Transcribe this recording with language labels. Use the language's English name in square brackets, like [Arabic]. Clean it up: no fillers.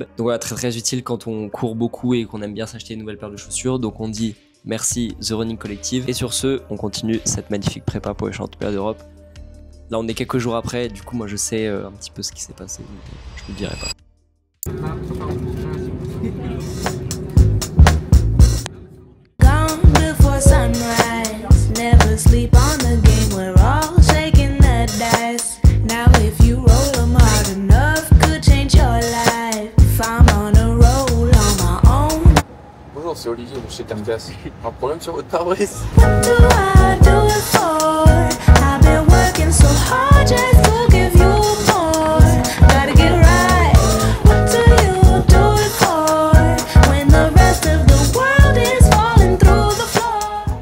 [French] Donc voilà, très utile quand on court beaucoup et qu'on aime bien s'acheter une nouvelle paire de chaussures. Donc on dit merci The Running Collective. Et sur ce, on continue cette magnifique prépa pour les championnats d'Europe. Là on est quelques jours après, du coup moi je sais un petit peu ce qui s'est passé, donc je vous le dirai pas. [English] Gone before sunrise, never sleep on the game, we're all shaking the dice. Now if you roll them hard enough, could change your life. If I'm on a roll on my own. [French] Bonjour, c'est Olivier de chez Tergas. Un problème sur votre pare-brise? [English] What do I do it for? I've been working so hard just to give you more. Gotta get right. What do you do it for? When the rest of the world is falling through the floor.